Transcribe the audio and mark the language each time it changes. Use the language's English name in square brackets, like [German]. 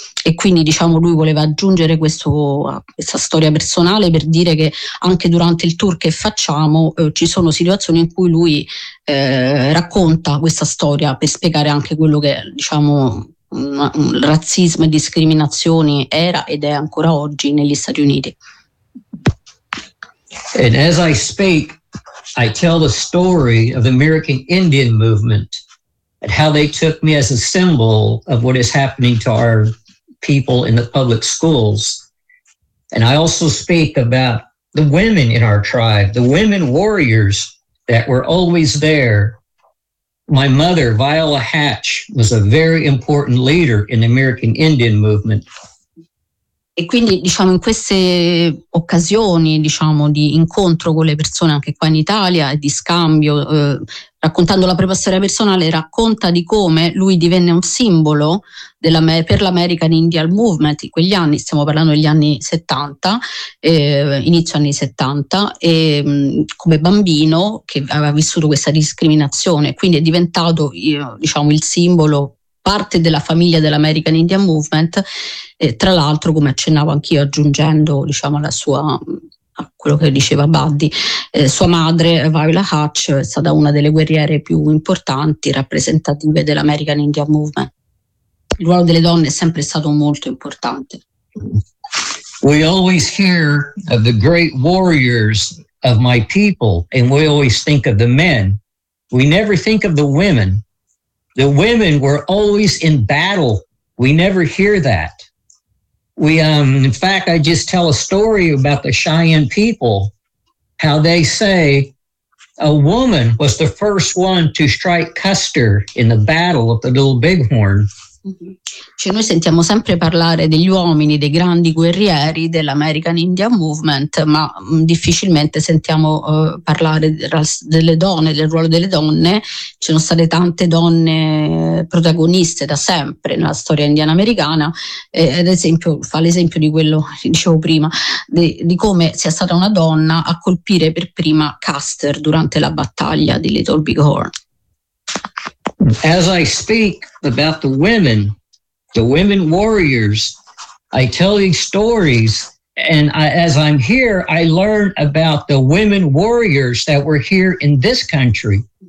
[Italian] E quindi, diciamo, lui voleva aggiungere questa storia personale per dire che anche durante il tour che facciamo ci sono situazioni in cui lui racconta questa storia per spiegare anche quello che, diciamo, razzismo e discriminazioni era ed è ancora oggi negli Stati Uniti. [English] And as I speak, I tell the story of the American Indian Movement and how they took me as a symbol of what is happening to our people in the public schools. And I also speak about the women in our tribe, the women warriors that were always there. My mother, Viola Hatch, was a very important leader in the American Indian Movement. [Italian] E quindi, diciamo, in queste occasioni, diciamo, di incontro con le persone anche qua in Italia e di scambio, raccontando la propria storia personale, racconta di come lui divenne un simbolo per l'American Indian Movement in quegli anni, stiamo parlando degli anni 70, inizio anni 70, e come bambino che aveva vissuto questa discriminazione, quindi è diventato, diciamo, il simbolo, parte della famiglia dell'American Indian Movement, tra l'altro, come accennavo anch'io, aggiungendo, diciamo, a quello che diceva Buddy, sua madre Viola Hatch è stata una delle guerriere più importanti rappresentative dell'American Indian Movement. Il ruolo delle donne è sempre stato molto importante. [English] We always hear of the great warriors of my people and we always think of the men. We never think of the women. The women were always in battle. We never hear that. In fact, I just tell a story about the Cheyenne people, how they say a woman was the first one to strike Custer in the battle of the Little Bighorn. [Italian] Cioè, noi sentiamo sempre parlare degli uomini, dei grandi guerrieri dell'American Indian Movement, ma difficilmente sentiamo parlare delle donne, del ruolo delle donne. Ci sono state tante donne protagoniste da sempre nella storia indiana-americana, ad esempio, fa l'esempio di quello che dicevo prima, di come sia stata una donna a colpire per prima Custer durante la battaglia di Little Bighorn. [English] As I speak about the women warriors, I tell these stories, and as I'm here, I learn about the women warriors that were here in this country.